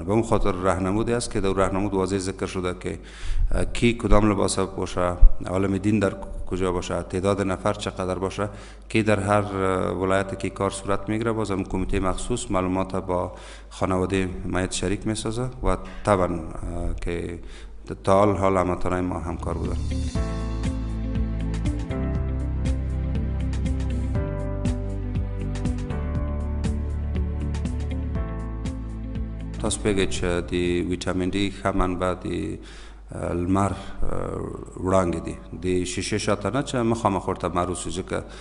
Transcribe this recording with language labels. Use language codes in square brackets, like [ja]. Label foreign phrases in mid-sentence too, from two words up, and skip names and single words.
[fa] به اون خاطر راهنمودی است که در راهنمود واضح ذکر شده که کی کدام لباس باشه، عالم دین در کجا باشه، تعداد نفر چقدر باشه، کی در هر ولایتی که کار صورت میگیره. بازم کمیته مخصوص معلومات با خانواده میت شریک میسازه و طبعا که تا حال هموطنان ما همکار بودن. [ps] تاسو پیږئ چې د ویټامین ډي ښه منبع د لمر وړانګې دي، د شیشې شاته نه چې مخامخ ورته معروف شي، ځکه